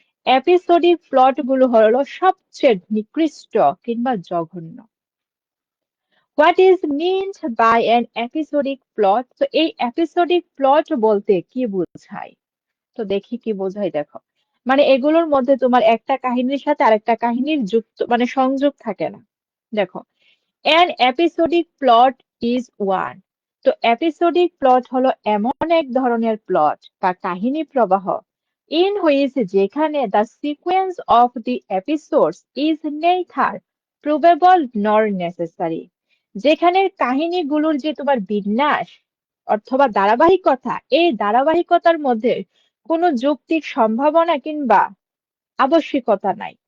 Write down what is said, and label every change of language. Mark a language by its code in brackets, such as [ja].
[bn] Episodic plot গুলো হলো সবচেয়ে নিকৃষ্ট কিংবা জঘন্য। [en] What is meant by an episodic plot? [bn] তো এই এপিসোডিক প্লট বলতে কি বোঝায়? তো দেখি কি বোঝায়, দেখো, মানে এগুলোর মধ্যে তোমার একটা কাহিনীর সাথে আরেকটা কাহিনীর যুক্ত মানে সংযোগ থাকে না। দেখো, [en] an episodic plot is one. [bn] তো episodic plot হলো এমন এক ধরনের প্লট বা কাহিনী প্রবাহ [en] in which [bn] যেখানে [en] the sequence of the episodes is neither probable nor necessary, [bn] যেখানে কাহিনীগুলোর যে তোমার বিন্যাস অথবা ধারাবাহিকতা, এই ধারাবাহিকতার মধ্যে কোনো যৌক্তিক সম্ভাবনা কিংবা আবশ্যিকতা নাই।